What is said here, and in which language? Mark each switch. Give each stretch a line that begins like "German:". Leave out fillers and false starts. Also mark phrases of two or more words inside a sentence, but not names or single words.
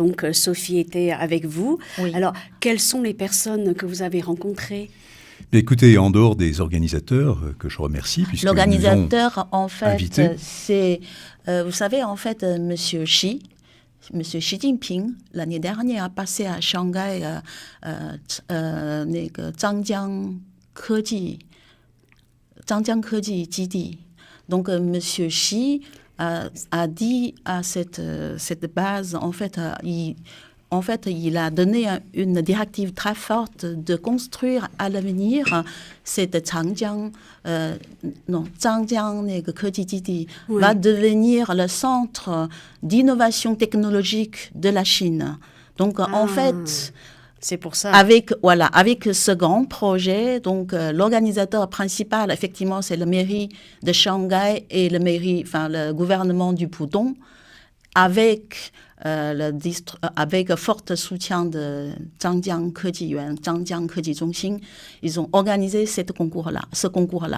French: donc Sophie était avec vous. Oui. Alors, quelles sont les personnes que vous avez rencontrées? Mais écoutez, en dehors des organisateurs que je remercie, puisque L'organisateur, en invités. fait, c'est, vous savez, en fait, Monsieur Xi Jinping, l'année dernière, a passé à Shanghai
Chinese: 那个张江科技基地。
French: Donc, Monsieur Xi a dit à cette base, en fait, il a donné une directive très forte de construire à l'avenir cette Zhangjiang
Chinese: 那个科技基地
French: Oui. va devenir le centre d'innovation technologique de la Chine. Donc, en fait, C'est pour ça. avec ce grand projet, donc l'organisateur principal, effectivement, c'est la mairie de Shanghai et le gouvernement du Pudong, avec fort soutien de Zhangjiang Kejiyuan, Zhangjiang Keji Zhongxin, ils ont organisé ce concours-là.